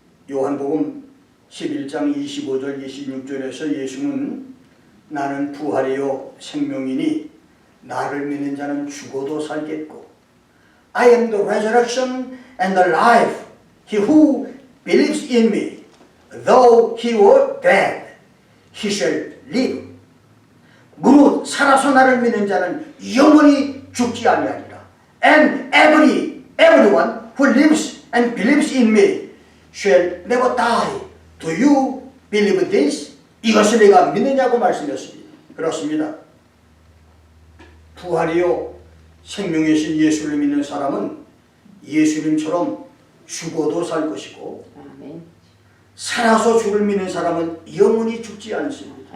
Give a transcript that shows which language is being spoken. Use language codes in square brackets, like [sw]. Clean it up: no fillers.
[ko] 요한복음 11장 25절 26절에서 예수는 나는 부활이요 생명이니 나를 믿는 자는 죽어도 살겠고 [en] I am the resurrection and the life. He who believes in me, though he were dead, he shall live. [ko] 무릇 살아서 나를 믿는 자는 영원히 죽지 아니하리라. [en] And everyone who lives and believes in me shall never die. Do you believe this? [ko] 이것을 내가 믿느냐고 말씀했습니다. 그렇습니다. 부활이요 생명이신 예수를 믿는 사람은 예수님처럼 죽어도 살 것이고, 아멘. 살아서 주를 믿는 사람은 영원히 죽지 않습니다.